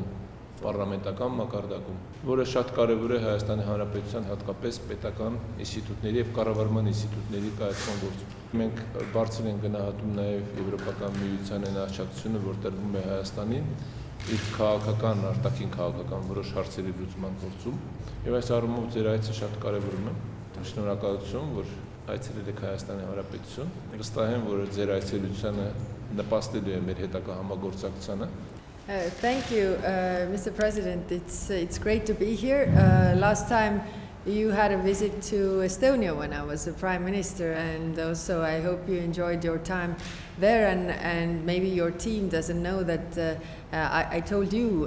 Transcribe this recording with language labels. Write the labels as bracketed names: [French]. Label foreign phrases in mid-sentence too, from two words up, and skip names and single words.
[Armenian] պարլամենտական մակարդակում, որը շատ կարևոր է Հայաստանի Հանրապետության հատկապես պետական ինստիտուտների եւ կառավարման ինստիտուտների կայացման գործում։ Մենք բարձր ենք գնահատում նաեւ Եվրոպական միության այն աջակցությունը, որ տրվում է Հայաստանին իր քաղաքական, արտաքին քաղաքական որոշ հարցերի լուծման գործում եւ այս առումով ձեր այցը շատ կարեւորում եմ։ Շնորհակալություն, որ այցելել եք Հայաստանի Հանրապետություն։ Վստահ եմ, որ ձեր այցելությունը նպաստելու է մեր հետագա համագործակցությանը։ [English] Thank you, Mr. President. It's great to be here. Last time you had a visit to Estonia when I was the Prime Minister, and also I hope you enjoyed your time there. And maybe your team doesn't know that I told you.